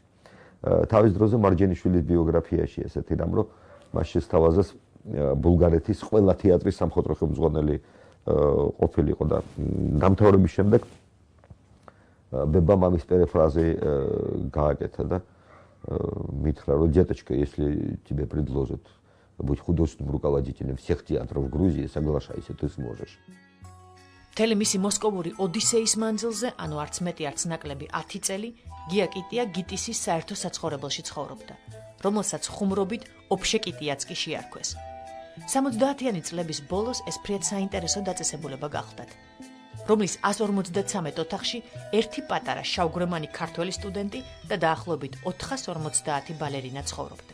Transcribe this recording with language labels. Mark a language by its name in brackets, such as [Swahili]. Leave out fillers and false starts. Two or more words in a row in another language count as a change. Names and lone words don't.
[Georgian] თავის დროზე მარჯენიშვილის ბიოგრაფიაში ესეთი რამ რომ მას შესთავაზეს ბულგარეთის ყველა თეატრის სამხატვრო ხელმძღვანელი ყოფილიყო და დამთავრების შემდეგ ბება მამის перефразе გააკეთა და [Russian] митра, что деточка, если тебе предложат быть художественным руководителем всех театров в Грузии, соглашайся, ты сможешь. [Georgian] მთელი მისი მოსკოვური ოდისეის მანძილზე, ანუ არც მეტი არც ნაკლები 10 წელი, გია კიტია გიტისის საერთო საცხოვრებელში ცხოვრობდა, რომელსაც ხუმრობით ოფშე კიტიაც კი შეარქვეს. 70-იანი წლების ბოლოს ეს ფრიად საინტერესო დაწესებულება გახლდათ, რომლის 153 ოთახში ერთი პატარა შავგრემანი ქართველი სტუდენტი და დაახლოებით 450 ბალერინა ცხოვრობდა.